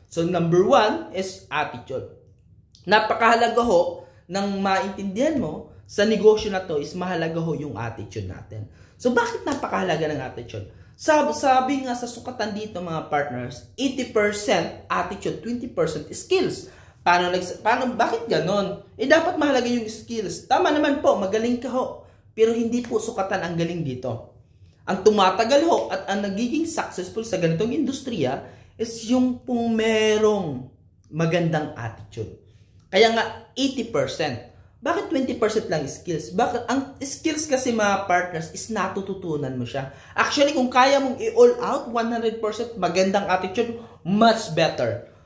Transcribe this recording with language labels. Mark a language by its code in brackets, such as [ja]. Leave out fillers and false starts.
[en] So, number 1 is attitude. [tl] Napakahalaga ho nang maintindihan mo sa negosyo na to is mahalaga ho yung attitude natin. So, bakit napakahalaga ng attitude? Sabi nga sa sukatan dito mga partners, 80% attitude, 20% skills. Bakit ganon? Dapat mahalaga yung skills. Tama naman po, magaling ka ho. Pero hindi po sukatan ang galing dito. Ang tumatagal ho at ang nagiging successful sa ganitong industriya is yung pong merong magandang attitude. Kaya nga 80%. Bakit 20% lang skills? Bakit ang skills kasi mga partners is natututunan mo siya. Actually, kung kaya mong i-all out 100% magandang attitude, [en] much better.